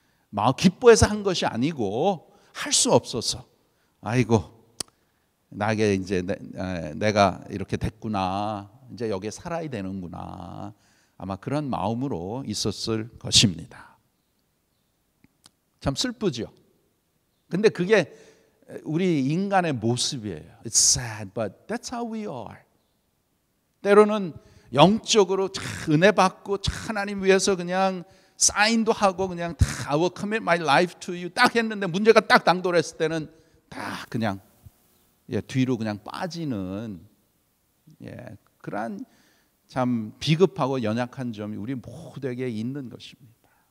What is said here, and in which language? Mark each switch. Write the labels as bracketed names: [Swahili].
[Korean] 막 기뻐해서 한 것이 아니고 할 수 없어서 아이고 나게 이제 내가 이렇게 됐구나. 이제 여기에 살아야 되는구나. 아마 그런 마음으로 있었을 것입니다. 참 슬프죠. 근데 그게 우리 인간의 모습이에요. [English] It's sad, but that's how we are. [Korean] 때로는 영적으로 은혜 받고 하나님 위해서 그냥 사인도 하고 그냥 다 [English] I will commit my life to you [Korean] 딱 했는데 문제가 딱 당돌했을 때는 다 그냥 뒤로 그냥 빠지는 그러한 참 비겁하고 연약한 점이 우리 모두에게 있는 것입니다.